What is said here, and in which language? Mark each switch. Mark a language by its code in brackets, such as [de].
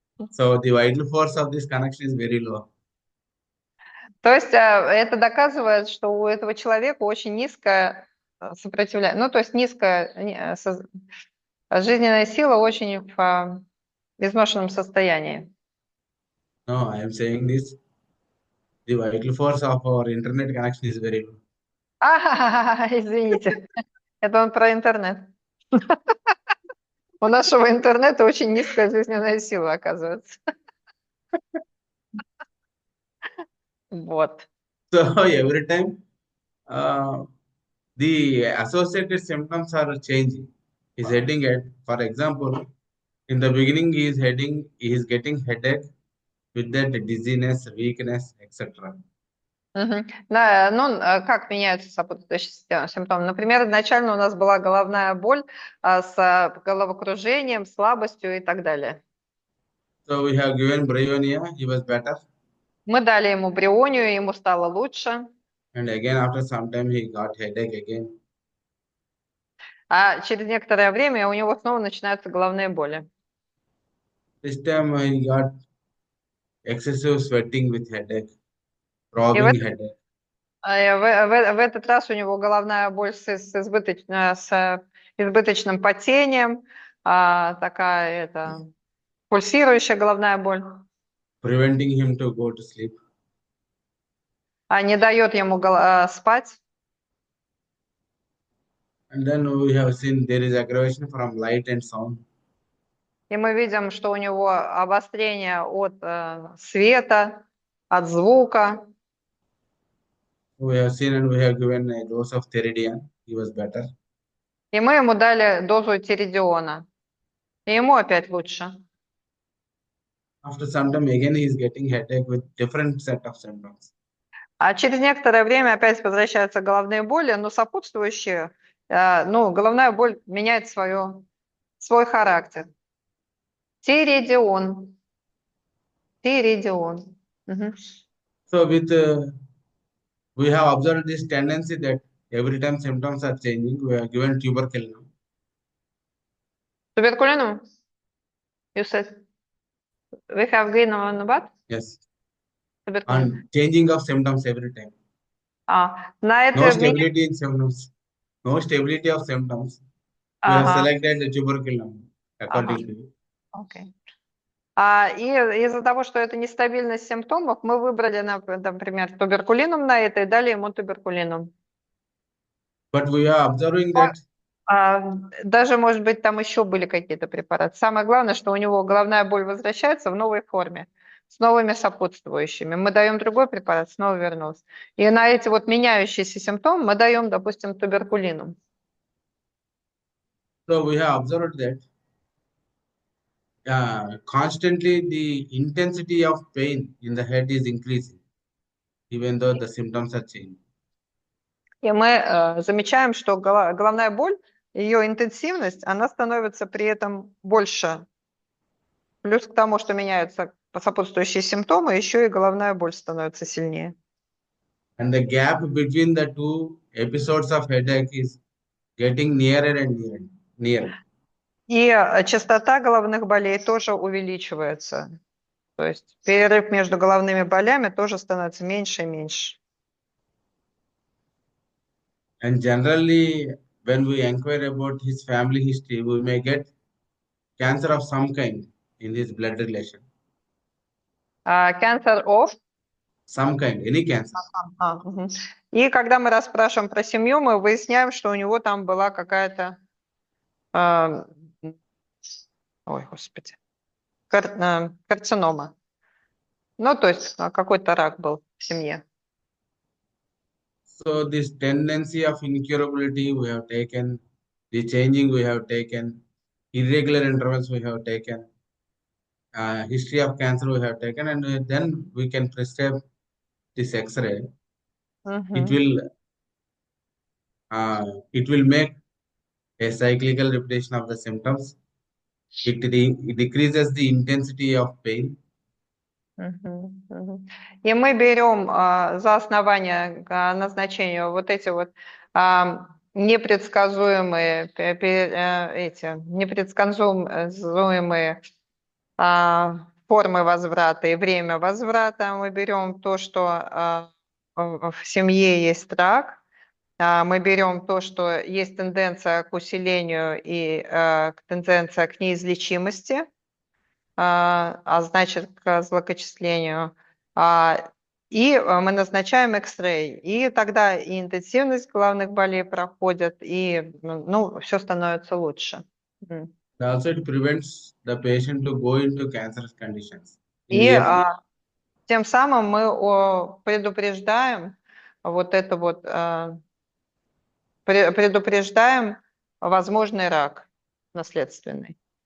[en] So the vital force of this connection is very low. [ru] То есть это доказывает, что у этого человека очень низкое сопротивление, ну, то есть низкая жизненная сила очень в изношенном состоянии. [en] No, I am saying this. The vital force of our internet connection is very low. [ru] Извините, это он про интернет. У нашего интернета очень низкая жизненная сила, оказывается. Вот. [en] So every time the associated symptoms are changing. He's heading at, for example, in the beginning he is getting headache with that dizziness, weakness, etc. Мгм. [ru] Ну, как меняются сопутствующие симптомы? Например, изначально у нас была головная боль с головокружением, слабостью и так далее. [en] So we have given bryonia, he was better, [ru] Мы дали ему брионию, ему стало лучше. [en] and again after some time he got headache again. [ru] А через некоторое время у него снова начинаются головные боли. [en] This time he got excessive sweating with headache, [ru] И [en] throbbing headache. [ru] в этот раз у него головная боль с избыточным потением, такая пульсирующая головная боль, [en] Preventing him to go to sleep. [ru] не дает ему спать. [en] And then we have seen there is aggravation from light and sound. [ru] И мы видим, что у него обострение от света, от звука. [en] We have seen and we have given a dose of Theridian. He was better. [ru] И мы ему дали дозу тиридиона. И ему опять лучше. After some time again he is getting headache with different set of symptoms. А через некоторое время опять возвращаются головные боли, но сопутствующие, головная боль меняет свой характер. Тиридион. Мгм. [en] So with we have observed this tendency that every time symptoms are changing, we are given tuberculin. [ru] Туберкулином? [en] You said we have gain on what? Yes. [ru] Туберкулин. [en] And changing of symptoms every time. [ru] На это [en] No stability in symptoms. No stability of symptoms. We have [ru] Ага, [en] selected the tuberculin according to you. [ru] окей. И из-за того, что это нестабильность симптомов, мы выбрали, например, туберкулинум на это и дали ему туберкулинум. [en] But we are observing that [ru] Даже, может быть, там еще были какие-то препараты. Самое главное, что у него головная боль возвращается в новой форме, с новыми сопутствующими. Мы даем другой препарат, снова вернулся. И на эти вот меняющиеся симптомы мы даем, допустим, туберкулинум. [en] so we have observed that constantly the intensity of pain in the head is increasing, even though the symptoms are changing. [ru] И мы замечаем, что головная боль, ее интенсивность, она становится при этом больше. Плюс к тому, что меняются сопутствующие симптомы, еще и головная боль становится сильнее. [en] And the gap between the two episodes of headache is getting nearer and nearer. [ru] И частота головных болей тоже увеличивается. То есть перерыв между головными болями тоже становится меньше и меньше. [en] And generally, when we inquire about his family history, we may get cancer of some kind in his blood relation. Cancer of? Some kind, any cancer. Мгм. [ru] И когда мы расспрашиваем про семью, мы выясняем, что у него там была какая-то, а, ой, господи, карцинома. Ну, то есть какой-то рак был в семье. [en] So this tendency of incurability we have taken, the changing we have taken, irregular intervals we have taken, history of cancer we have taken, and then we can prescribe this X-ray. It Мгм. will it will make a cyclical repetition of the symptoms. It decreases the intensity of pain. Мгм. Мгм. [ru] И мы берем за основание к назначению вот эти вот непредсказуемые непредсказуемые формы возврата и время возврата. Мы берем то, что в семье есть рак, мы берем то, что есть тенденция к усилению и тенденция к неизлечимости, значит, к злокочислению. Мы назначаем X-ray, и тогда и интенсивность головных болей проходит, и все становится лучше. [en] Also, it prevents the patient to go into cancerous conditions in [ru] И [en] April. [ru] тем самым мы предупреждаем вот это вот, предупреждаем возможный рак наследственный.